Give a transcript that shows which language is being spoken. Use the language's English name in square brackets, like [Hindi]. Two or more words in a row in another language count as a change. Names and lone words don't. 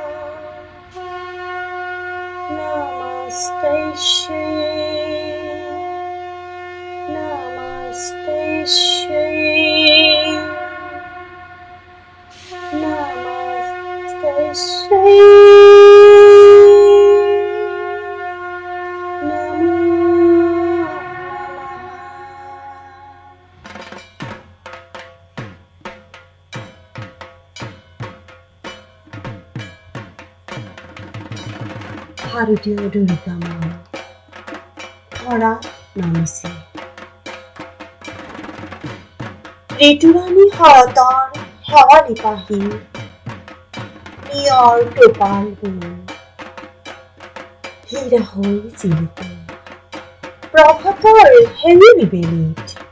[Sanskrit] নমস্তস্যৈ নমস্তস্যৈ নমস্তস্যৈ নমো নমঃ। [Assamese] ভারতীয় দুর্গা মা ধরা নামিছে। ঋতুৰাণী শৰতৰ শেৱালি পাহি নিয়ৰ টোপাল গুণ হীৰা হৈ জিলিকে প্ৰভাতৰ হেঙুলি বেলিত।